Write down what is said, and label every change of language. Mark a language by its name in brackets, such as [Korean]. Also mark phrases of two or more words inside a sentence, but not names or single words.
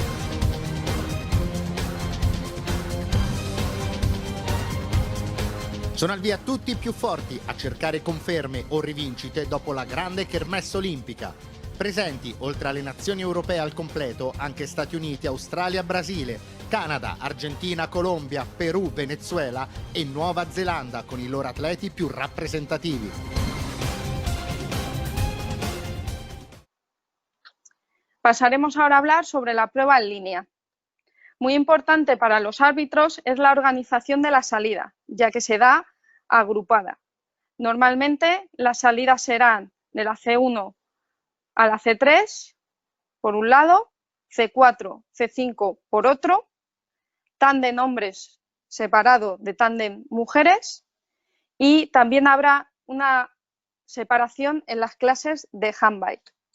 [Italian] Sono al via tutti i più forti a cercare conferme o rivincite dopo la grande kermesse olimpica. Presenti, oltre alle nazioni europee al completo, anche Stati Uniti, Australia, Brasile, Canada, Argentina, Colombia, Perù, Venezuela e Nuova Zelanda con i loro atleti più rappresentativi. [Spanish] Pasaremos ahora a hablar sobre la prueba en línea. Muy importante para los árbitros es la organización de la salida, ya que se da agrupada. Normalmente las salidas serán de la C1 a la C3 por un lado, C4, C5 por otro, tándem hombres separado de tándem mujeres, y también habrá una separación en las clases de handbike.